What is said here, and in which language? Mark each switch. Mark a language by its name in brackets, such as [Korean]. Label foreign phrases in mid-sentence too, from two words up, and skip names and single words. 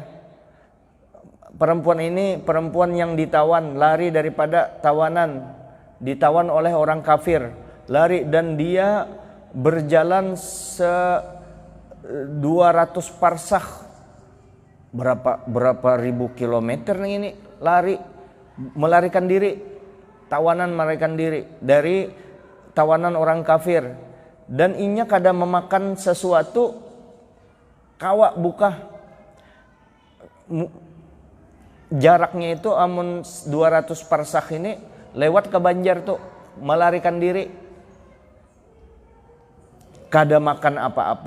[Indonesian] Perempuan ini perempuan yang ditawan, lari daripada tawanan, ditawan oleh orang kafir, lari, dan dia berjalan 200 parsakh, berapa ribu kilometer ini, lari, melarikan diri, tawanan melarikan diri dari tawanan orang kafir, [Banjar] dan inya kada memakan sesuatu kawa buka. [Indonesian] Jaraknya itu amun 200 parsakh ini lewat ke Banjar tuh, melarikan diri, kada makan apa-apa.